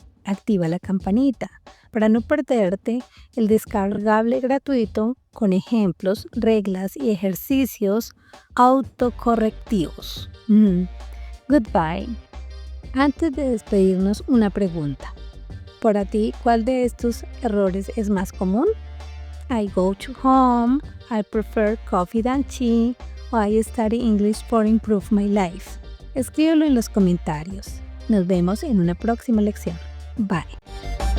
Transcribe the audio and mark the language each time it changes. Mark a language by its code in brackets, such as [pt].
[es] Activa la campanita para no perderte el descargable gratuito con ejemplos, reglas y ejercicios autocorrectivos. Goodbye. Antes de despedirnos, una pregunta. Para ti, ¿cuál de estos errores es más común? [en] I go to home, I prefer coffee than tea, o I study English for improve my life. [es] Escríbelo en los comentarios. Nos vemos en una próxima lección. Bye.